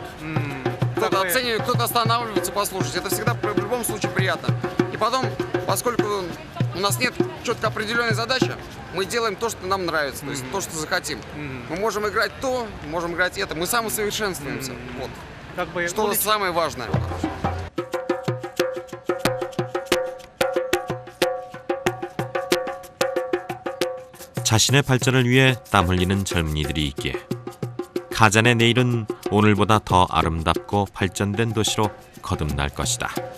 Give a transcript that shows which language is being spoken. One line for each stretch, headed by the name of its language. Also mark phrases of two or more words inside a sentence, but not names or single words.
Russian: Кто-то оценивает, кто-то останавливается послушать. Это всегда в любом случае приятно. И потом, поскольку у нас нет четко определенной задачи, мы делаем то, что нам нравится, то есть то, что захотим. Мы можем играть то, можем играть это. Мы самосовершенствуемся. Вот. Что самое важное.
Korean: 자신의 발전을 위해 땀 흘리는 젊은이들이 있기에 카잔의 내일은 오늘보다 더 아름답고 발전된 도시로 거듭날 것이다.